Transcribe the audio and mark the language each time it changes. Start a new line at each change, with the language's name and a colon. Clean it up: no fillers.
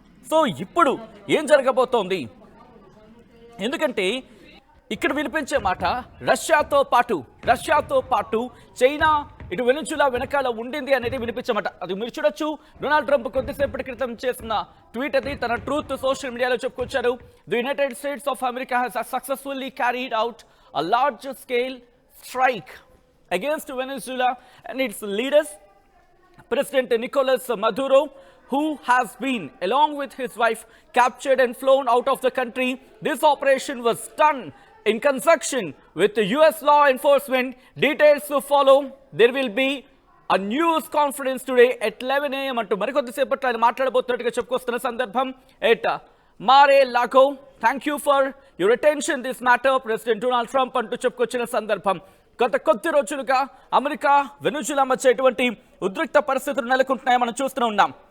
Telugu: So ఇప్పుడు ఏం జరగబోతోంది? ఎందుకంటే ఇక్కడ వినిపించే మాట రష్యాతో పాటు చైనా ఇటు వెనిజులా వెనకాల ఉండింది అనేది వినిపించమాట. అది మీరు చూడొచ్చు. డొనాల్డ్ ట్రంప్ కొద్దిసేపటి క్రితం చేసిన ట్వీట్ అది తన ట్రూత్ సోషల్ మీడియాలో చెప్పుకొచ్చారు.
English: The United States of America has successfully carried out a large scale strike against Venezuela and its leaders, President Nicolas Maduro, who has been, along with his wife, captured and flown out of the country. This operation was done in conjunction with the US law enforcement. Details to follow. There will be a news conference today at 11 a.m.
Telugu: అంటూ మరికొద్దిసేపట్లో ఆయన మాట్లాడబోతున్నట్టుగా చెప్పుకొస్తున్న సందర్భం.
English: at Mar-a-Lago, thank you for your attention this matter,
Telugu: president Donald Trump అంటూ చెప్పుకొచ్చిన సందర్భం. గత కొద్ది రోజులుగా America Venezuela మధ్య ఎటువంటి ఉద్రిక్త పరిస్థితులు నెలకొంటున్నాయో మనం చూస్తూనే ఉన్నాం.